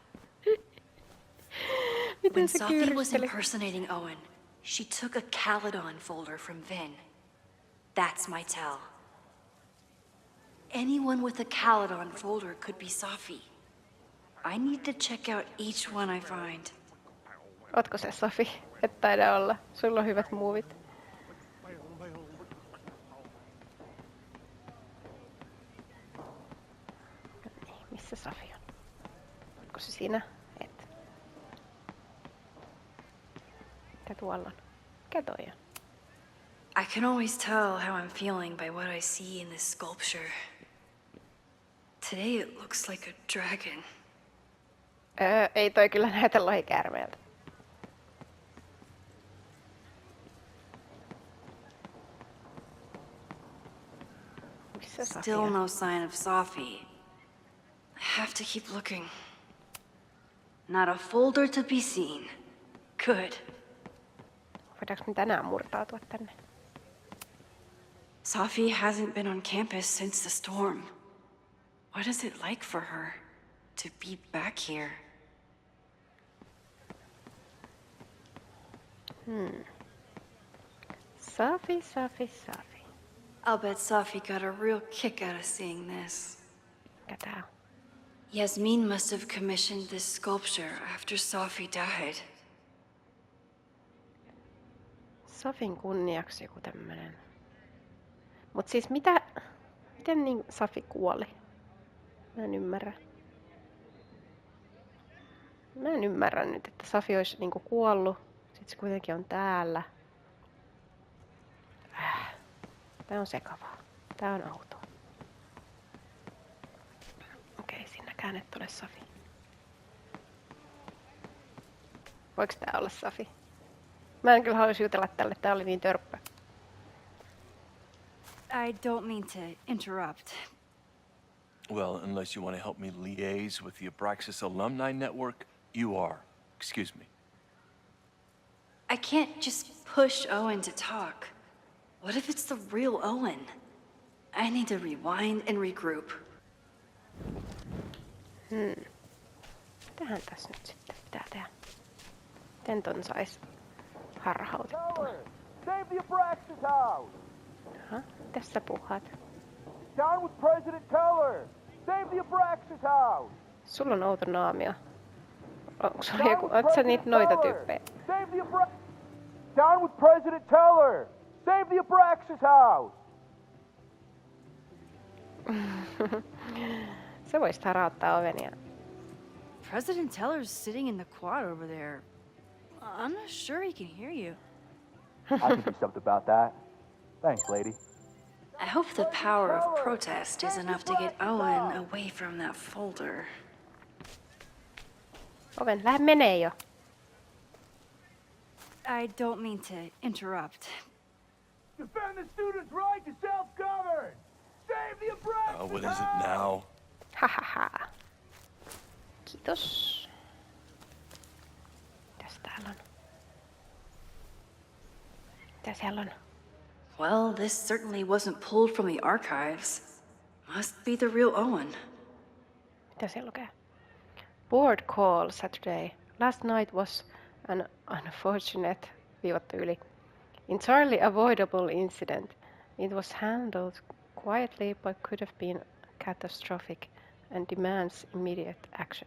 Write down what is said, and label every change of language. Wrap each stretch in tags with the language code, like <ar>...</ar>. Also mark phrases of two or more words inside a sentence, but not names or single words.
<fi>Miten</fi> <en>When</en> <fi>se</fi> <en>Safia was</en> <fi>kyyristeli?</fi> <en>impersonating Owen, she took a Caledon folder from Vin. That's my tell. Anyone with a Caledon folder could be Safia. I need to check out each one I find.</en> <fi>Ootko se Safi? Et taida olla. Sulla on hyvät muuvit. Missä Safi on? Onko se siinä? Et. Mikä tuolla on? Mikä toi on?</fi> <en>I can always tell how I'm feeling by what I see in this sculpture. Today it looks like a dragon.</en> <fi>Ei toi kyllä näytä lohikäärmeeltä. Missä Safia?</fi> <en>Still no sign of Safia. I have to keep looking. Not a folder to be seen. Good.</en> <fi>Voidaanko me tänään murtautua tänne?</fi> <en>Safia hasn't been on campus since the storm. What is it like for her to be back here? Safi. I'll bet Safia got a real kick out of seeing this.</en> <fi>Mikä tää on?</fi> <en>Yasmin must have commissioned this sculpture after Safia died.</en> <fi>Safin kunniaksi joku tämmönen. Mut siis miten niin Safi kuoli? Mä en ymmärrä. Mä en ymmärrä nyt, että Safi olisi niinku kuollut. Sit se kuitenkin on täällä. Tää on sekavaa. Tää on outoa. Okei, siinäkään et ole Safi. Voiko tää olla Safi? Mä en kyllä haluaisi jutella tälle, tää oli niin törppä.</fi> <en>I don't mean to interrupt. Well, unless you want to help me liaise with the Abraxas Alumni Network, you are. Excuse me. I can't just push Owen to talk. What if it's the real Owen? I need to rewind and regroup.</en> <fi>Mitähän tässä nyt sitten pitää tehdä? Miten ton sais harhautettua?</fi> <en>Save the Abraxas house!</en> <fi>Aha, tässä puhat.</fi> <en>Down with President Teller! Save the Abraxas house!</en> <fi>Sulla on outo naamio. Onko sulla joku, oot sä niitä noita tyyppejä?</fi> <en>Save the Down with President Teller! Save the Abraxas house!</en> <fi>Sä voisit harauttaa ovenia.</fi> <en>President Teller's sitting in the quad over there. I'm not sure he can hear you. I can do something about that. Thanks, lady. I hope the power of protest is enough to get Owen away from that folder.</en> <fi>Oven, lähde menee jo.</fi> <en>I don't mean to interrupt. Defend the students' right to self-govern! Save the Abraxas What is it now?</en> <fi>Hahaha. Kiitos. Mitäs täällä on? Mitä siellä on?</fi> <en>Well, this certainly wasn't pulled from the archives. Must be the real Owen.</en> <fi>Mitä siellä lukee?</fi> <en>Board call Saturday. Last night was an unfortunate,</en> <fi>viivattu yli,</fi> <en>entirely avoidable incident. It was handled quietly but could have been catastrophic and demands immediate action.</en>